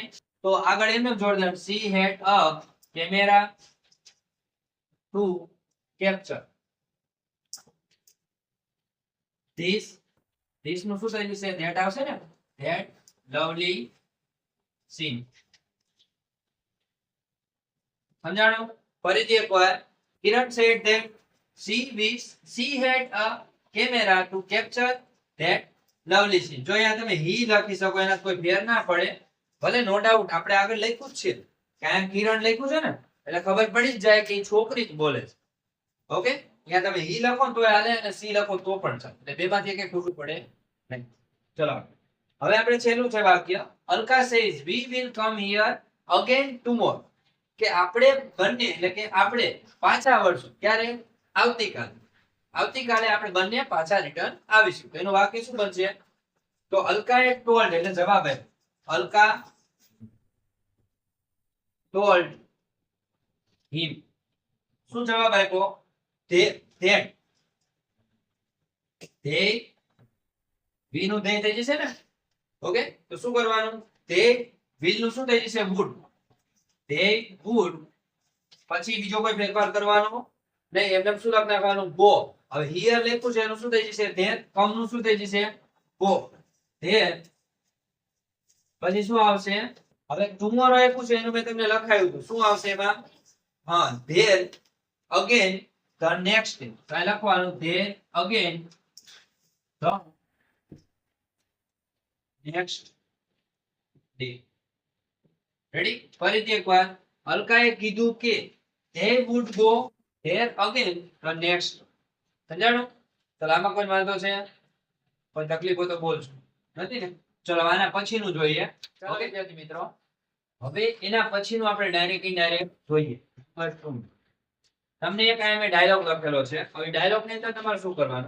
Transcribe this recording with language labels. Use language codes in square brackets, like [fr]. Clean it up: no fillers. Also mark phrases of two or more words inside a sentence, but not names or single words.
[gu] તો આગળ એમને જોડ દેવાનું [en] she had a camera to capture this [gu] નું શું થઈ જશે? ધેટ આવશે ને. [en] that lovely scene. [gu] સમજાણું? ફરીથી એકવાર. [en] કિરણ said that she had a camera to capture that lovely scene. [gu] જો અહીંયા તમે he લખી શકો, એના કોઈ ફેર ના પડે. ભલે [en] no doubt [gu] આપણે આગળ લખ્યું જ છે, કારણ કિરણ લખ્યું છે ને એટલે ખબર પડી જ જાય કે એ છોકરી જ બોલે છે. ઓકે, અહીંયા તમે he લખો તો હાલે અને she લખો તો પણ ચાલે. એટલે બેમાંથી એક ખોટું પડે નહીં. ચલો હવે આપણે છેલ્લું છે વાક્ય. [en] અલકા says we will come here again tomorrow. [gu] કે આપણે બંને એટલે કે આપણે પાછા આવશું. ક્યારે? આવતીકાલે. આવતીકાલે આપણે બંને પાછા રિટર્ન આવીશું. એનું વાક્ય શું બનશે? તો અલકાએ ટોલ્ડ એટલે જવાબ આપ્યો. [en] અલકા told him. [gu] શું જવાબ આપ્યો? they વી નું they થઈ જશે ને. ઓકે, તો શું કરવાનું? [en] they will [gu] નું શું થઈ જશે? [en] would. they would. [gu] પછી બીજો કોઈ ફેરફાર કરવાનો નહીં. એમને શું લખ નાખવાનું? go. હવે here લખ્યું છે એનું શું થઈ જશે? [en] there. [gu] come નું શું થઈ જશે? [en] go. there. [gu] પછી શું આવશે? હવે tomorrow આપ્યું છે એનું મેં તમને લખાયું હતું. શું આવશે એમાં? હા, [en] there again the next day. [gu] તો આ લખવાનું [en] there again the next day. રેડી? [gu] ફરીથી એકવાર. અલકાએ કીધું કે [en] they would go there again the next. [gu] સમજાણું? ચાલો આમાં કોઈ વાંધો છે? કોઈ તકલીફ હોય તો બોલજો. નથી ને? ચલો આના પછીનું જોઈએ. ઓકે વિદ્યાર્થી મિત્રો, હવે એના પછીનું આપણે [en] direct indirect [gu] જોઈએ. તમને એક અહીંયા મેં ડાયલોગ લખેલો છે. હવે ડાયલોગ ની અંદર તમારે શું કરવાનું?